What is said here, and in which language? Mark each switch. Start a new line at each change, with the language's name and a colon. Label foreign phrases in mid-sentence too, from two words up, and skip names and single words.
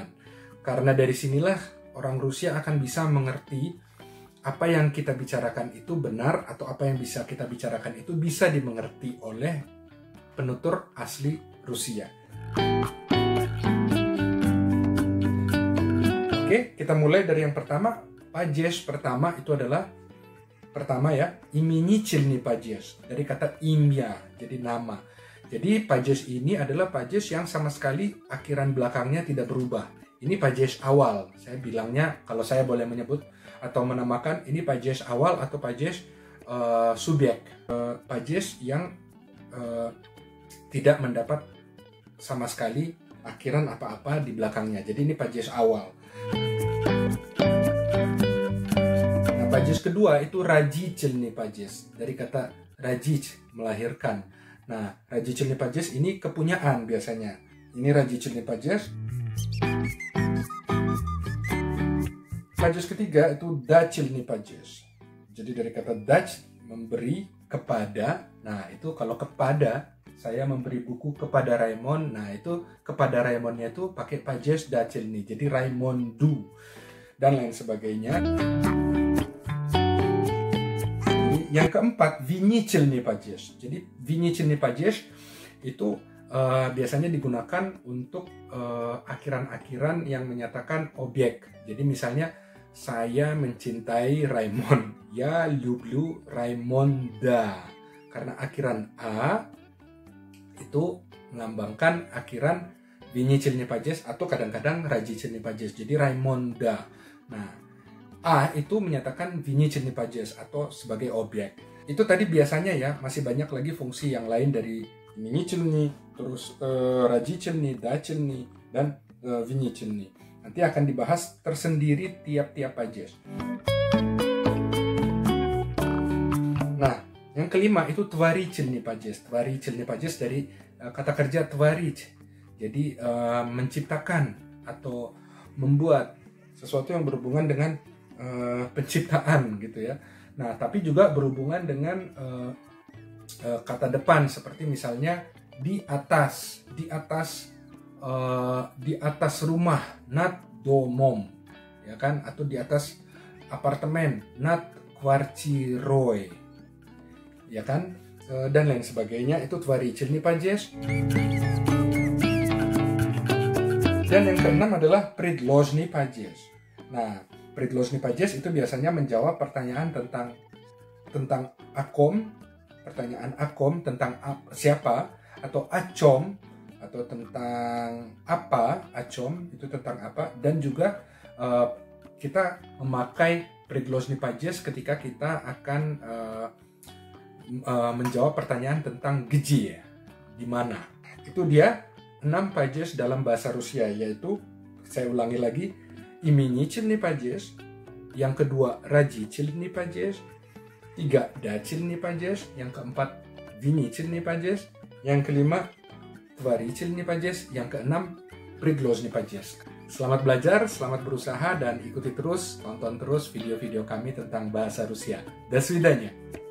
Indonesian: Karena dari sinilah orang Rusia akan bisa mengerti apa yang kita bicarakan itu benar atau apa yang bisa kita bicarakan itu bisa dimengerti oleh penutur asli Rusia. Oke, kita mulai dari yang pertama. Падеж pertama itu adalah pertama ya,
Russian: именительный падеж
Indonesian: dari kata имя, jadi nama. Jadi падеж ini adalah падеж yang sama sekali akhiran belakangnya tidak berubah. Ini падеж awal. Saya bilangnya, kalau saya boleh menyebut atau menamakan, ini падеж awal atau падеж subjek. Падеж yang tidak mendapat sama sekali akhiran apa-apa di belakangnya. Jadi ini падеж awal. Nah, падеж kedua itu
Russian: родительный падеж.
Indonesian: Dari kata родить, melahirkan. Nah,
Russian: родительный падеж
Indonesian: ini kepunyaan biasanya.
Russian: Ini родительный падеж. Падеж
Indonesian: ketiga itu
Russian: дательный падеж.
Indonesian: Jadi dari kata дать, memberi, kepada. Nah, itu kalau kepada, saya memberi buku kepada Raymond. Nah, itu kepada Raymondnya itu pakai
Russian: падеж дательный.
Indonesian: Jadi Raymondu dan lain sebagainya. Yang keempat,
Russian: винительный падеж.
Indonesian: Jadi
Russian: винительный падеж
Indonesian: itu biasanya digunakan untuk akhiran-akhiran yang menyatakan objek. Jadi misalnya, saya mencintai Raymond.
Russian: Я люблю
Indonesian: Raymonda. Karena akhiran A itu melambangkan akhiran
Russian: винительный падеж
Indonesian: atau kadang-kadang
Russian: родительный падеж.
Indonesian: Jadi Raymonda. Nah, A itu menyatakan
Russian: винительный падеж
Indonesian: atau sebagai objek. Itu tadi biasanya ya, masih banyak lagi fungsi yang lain dari именительный, terus
Russian: родительный, дательный,
Indonesian: dan винительный. Nanti akan dibahas tersendiri tiap-tiap падеж. Nah, yang kelima itu
Russian: творительный падеж. Творительный падеж
Indonesian: dari kata kerja творить. Jadi menciptakan atau membuat sesuatu yang berhubungan dengan penciptaan gitu ya. Nah, tapi juga berhubungan dengan kata depan seperti misalnya di atas rumah,
Russian: над домом,
Indonesian: ya kan, atau di atas apartemen,
Russian: над квартирой.
Indonesian: ya kan, dan lain sebagainya. Itu
Russian: творительный падеж.
Indonesian: Dan yang keenam adalah
Russian: предложный падеж.
Indonesian: Nah,
Russian: предложный падеж
Indonesian: itu biasanya menjawab pertanyaan tentang akom, pertanyaan akom tentang siapa, atau acom, atau tentang apa, acom itu tentang apa, dan juga kita memakai
Russian: предложный падеж
Indonesian: ketika kita akan menjawab pertanyaan tentang где, ya, di mana. Itu dia 6 падеж dalam bahasa Rusia, yaitu, saya ulangi lagi,
Russian: именительный падеж,
Indonesian: yang kedua
Russian: родительный падеж, 3 дательный падеж,
Indonesian: yang keempat
Russian: винительный падеж,
Indonesian: yang kelima
Russian: творительный падеж,
Indonesian: yang keenam
Russian: предложный падеж.
Indonesian: Selamat belajar, selamat berusaha, dan ikuti terus, tonton terus video-video kami tentang bahasa Rusia.
Russian: До свидания.